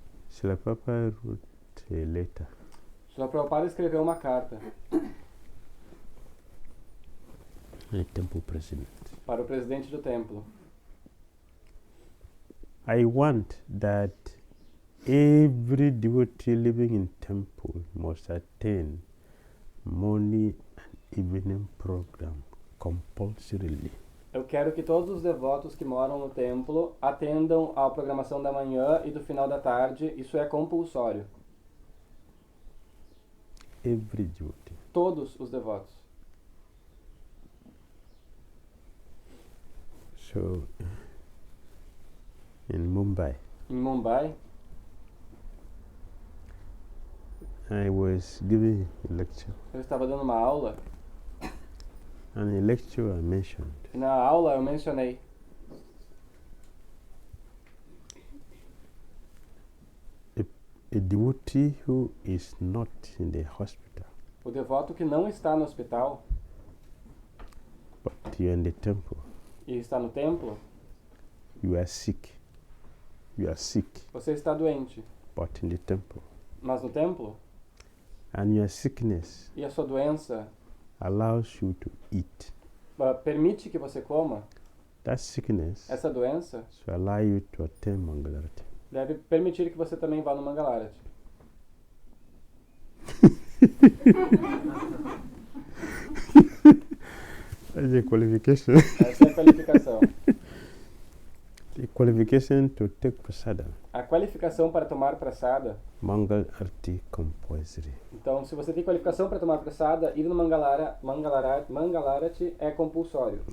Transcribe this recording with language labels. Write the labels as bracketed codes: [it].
[en] Srila Prabhupada wrote a letter. [pt] Srila Prabhupada escreveu uma carta [en] A temple president. [pt] Para o presidente do templo. [en] I want that every devotee living in temple must attend morning and evening program compulsorily. [pt] Eu quero que todos os devotos que moram no templo atendam à programação da manhã e do final da tarde. Isso é compulsório. [en] Every devotee. [pt] Todos os devotos. [en] So, in Mumbai, [pt] Em Mumbai, [en] I was giving a lecture. [pt] Eu estava dando uma aula [en] And in lecture I mentioned [pt] e na aula eu mencionei [en] a devotee who is not in the hospital, [pt] o devoto que não está no hospital [en] but you're in the temple. [pt] e está no templo. [en] You are sick. You are sick, [pt] Você está doente, [en] but in the temple. [pt] mas no templo, [en] And your sickness [pt] e a sua doença [en] allows you to eat. [pt] permite que você coma, [en] That sickness [pt] essa doença [en] should allow you to attend Mangalarati. [pt] deve permitir que você também vá no Mangalarati. [en] That's a qualification. [pt] Essa é a qualificação. [en] The qualification to take prasada. [pt] A qualificação para tomar prasada. [en] Mangal Arti compulsory. [pt] Então, se você tem qualificação para tomar prasada, ir no Mangalarati é compulsório.